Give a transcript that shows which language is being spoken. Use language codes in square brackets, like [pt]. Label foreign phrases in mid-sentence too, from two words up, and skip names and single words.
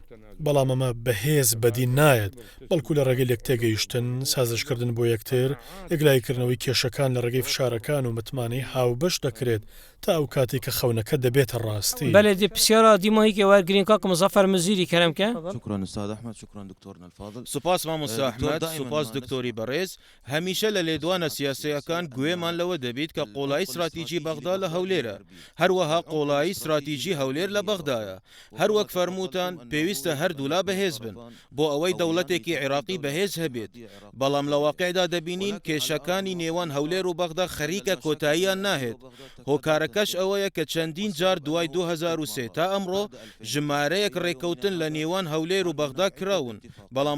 [ckb] بەڵام ئەمە بەهێز بەدی نایەت، بەڵکو لە ڕێگەی لەک تێگەیشتن، سازشکردن بۆ یەکتر، یەکلایکردنەوەی کێشەکان لە ڕێگەی فشارەکان و متمانەی هاوبەش دەکرێت تا ئەو کاتی کە خەونەکە دەبێتە ڕاستی. بەڵێ دی پرسیارە دیماهی وەرگرین کاک مزەفەر مزیری کەرەمکە. [ar] شكرا استاذ احمد، شكرا دكتورنا الفاضل. [ckb] سوپاس مامۆستا ئەحمەد، سوپاس دکتۆری بەڕێز. هەمیشە لە لێدوانە سیاسەکان گوێمان لەوە دەبێت کە قۆڵایی استراتیژی بەغدا لە هەولێرە، هەروەها قۆڵایی استراتیژی هەولێر لە بەغدایە. هەروەک فەرمووتان پێویستە هەر هەردوولا بەهێز بن بۆ ئەوەی دەوڵەتێکی عێراقی بەهێز هەبێت بەڵام لە واقعدا دەبینین کێشەکانی نێوان هەولێر و بەغدا خەریکە کۆتاییان ناهێت هۆکارەکەش ئەوەیە کە چەندین جار دوای 2003 تا ئەمڕۆ ژمارەیەک ڕێکەوتن لە نێوان هەولێر و بەغدا کراون بەڵام